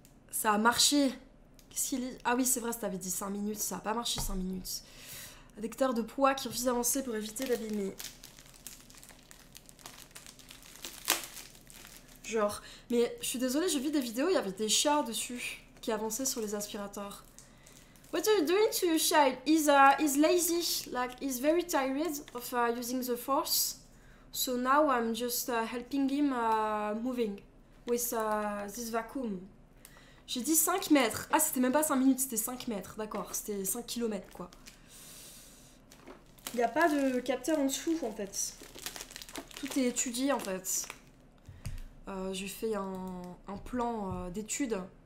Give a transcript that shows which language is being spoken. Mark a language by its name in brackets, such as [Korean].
[French] Ça a marché. Qu'est-ce qu'il est? Ah oui, c'est vrai, ça t'avait dit 5 minutes. Ça a pas marché 5 minutes. Détecteur de poids qui refuse d'avancer pour éviter d'abîmer. Genre, mais je suis désolée, j'ai vu des vidéos, il y avait des chats dessus qui avançaient sur les aspirateurs. [English] What are you doing to your child? He's lazy, like he's very tired of using the force. So now I'm just helping him moving with this vacuum. [French] J'ai dit 5 mètres. Ah, c'était même pas 5 minutes, c'était 5 mètres, d'accord. C'était 5 kilomètres, quoi. Il n'y a pas de capteur en dessous, en fait. Tout est étudié, en fait. J'ai fait un plan d'études.